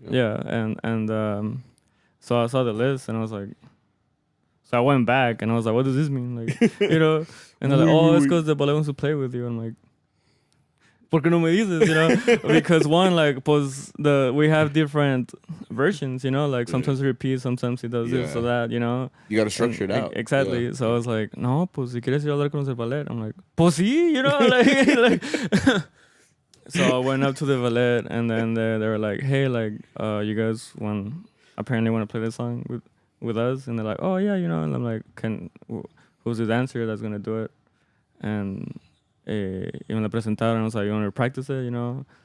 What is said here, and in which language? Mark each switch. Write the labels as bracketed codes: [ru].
[en] Yeah, and so I saw the list and I was like, so I went back and I was like, what does this mean? Like, you know? And they're like, oh, it's because the ballet wants to play with you. I'm like, [es] ¿por qué no me dices? [en] You know? Because one, like, pues we have different versions, you know? Like sometimes he repeats, sometimes he does this or that, you know? You got to structure it out. Exactly. Yeah. So I was like, [es] no, pues si quieres ir a hablar con los del ballet. [en] I'm like, [es] pues sí, [en] you know? like So I went up to the ballet and then they were like, hey, like, you guys apparently want to play this song with us? And they're like, oh, yeah, you know? And I'm like, who's the dancer that's going to do it? And [es] me la presentaron. [en] I was like, you want to practice it, you know?